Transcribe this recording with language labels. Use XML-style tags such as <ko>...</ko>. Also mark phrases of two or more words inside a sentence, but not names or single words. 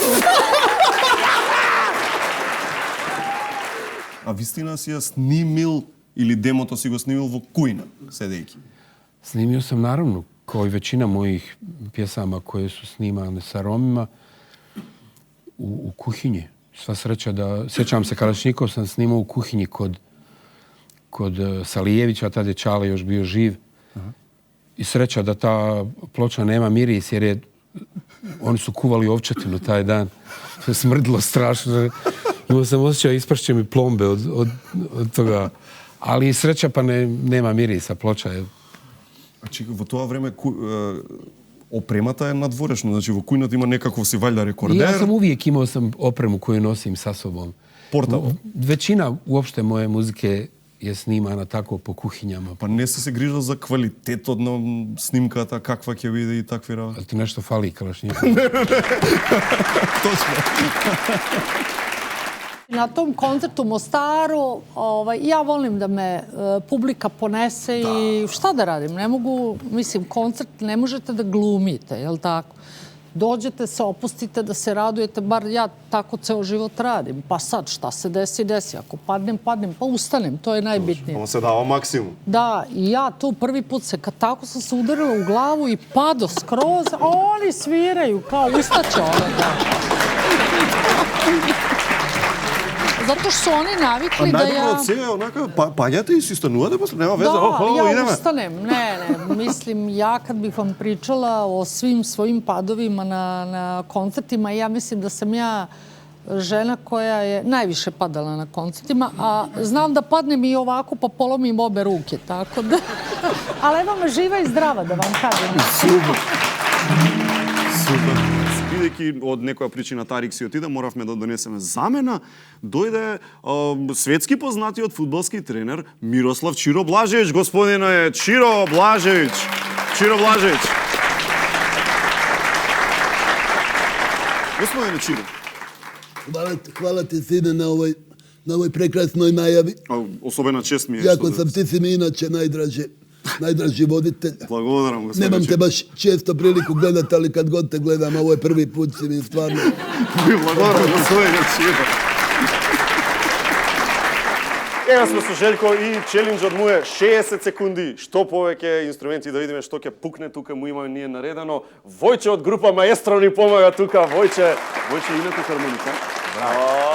<mk>А вистина си ја снимил или демото си го снимил во кујна, седејќи?</mk> <sr>Снимио сам наравно, кој веćina мојих пјесама кои су снимане са Ромима у кухињи.</sr> <mk>Сва среќа да сеќавам се</mk> <sr>Калашников сам снимao у кухињи kod Salijevića, tad je Čale još bio živ. I sreća da ta ploča nema miris jer oni su kuvali ovčetinu taj dan. To je smrdilo strašno. Imao sam osjećaj ispršće mi plombe od toga. Ali sreća pa nema mirisa, ploča je.</sr> <mk>Значи, во тоа време опремата е надворешно, значи во кујната има некаков си вајда рекордер.</mk> <sr>Ја сам увиек имал сам опрему коju носим са собом. Портабл. Većina uopšte moje muzike je snimana tako po kuhinjama.</sr> <mk>Па не се грижал за квалитетот на снимката, каква ќе биде и такви работи. А ти нешто фали, Калашников. Точно.</mk> <sr>Na tom koncertu u Mostaru, ja volim da me publika ponese i šta da radim? Ne mogu, mislim, koncert ne možete da glumite, jel tako? Dođete se, opustite da se radujete, bar ja tako ceo život radim. Pa sad, šta se desi, desi. Ako padnem, pa ustanem, to je najbitnije. On se dao maksimum. Da, i ja tu prvi put tako sam se udarila u glavu i pado skroz, a oni sviraju, kao ustaće ono, da. Zato što su oni navikli da ja...</sr> <mk>Најдобро од сега, онака, паѓате и си станувате, после нема веза,</mk> <sr>ja</sr> <mk>идеме.</mk> <sr>ustanem. Ne, mislim, ja kad bih vam pričala o svim svojim padovima na koncertima, ja mislim da sam ja žena koja je najviše padala na koncertima, a znam da padnem i ovako pa polomim obe ruke, tako da... Ali evo me živa i zdrava, da vam kažem.</sr> <mk>Супер. Бидејќи од некоја причина Тарик си отиде, моравме да донесеме замена. Дојде светски познатиот фудбалски тренер Мирослав Чиро Блажевич. Господине Чиро Блажевич. Чиро Блажевич. Господине Чиро.</mk> <hr>Hvala ti, sine, na ovoj prekrasnoj najavi.</hr> <mk>Особена чест ми е.</mk> <hr>Jako sam, ti si mi inače najdraži voditelj.</hr> <mk>Благодарам, gospodine.</mk> <hr>Nemam te baš često priliku gledati, ali kad god te gledam, ovo je prvi put si mi stvarno...</hr> <mk>Благодарам, gospodine Чиро. Ева сме со Желко и челенџот му е 60 секунди. Што повеќе инструменти да видиме што ќе пукне тука му имаме ние наредено. Војче од група Маестро ни помага тука. Војче името хармоника. Браво.</mk>